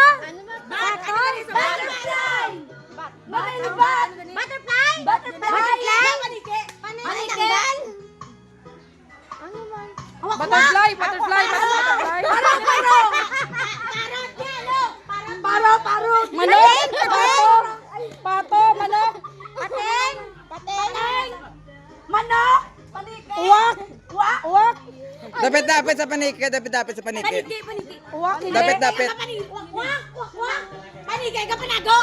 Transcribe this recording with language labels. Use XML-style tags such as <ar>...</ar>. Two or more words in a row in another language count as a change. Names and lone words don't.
<tl>Pato. Butterfly. Butterfly. Butterfly. Panike. Mananggal. Butterfly, butterfly, butterfly. Parot. Manok, pato. Pato, manok. Pating. Manok. Panike. Uwak. Uwak. Dapat sa paniki, dapat sa paniki. Uwak, hindi. Dapat. Panike ka panago.</tl>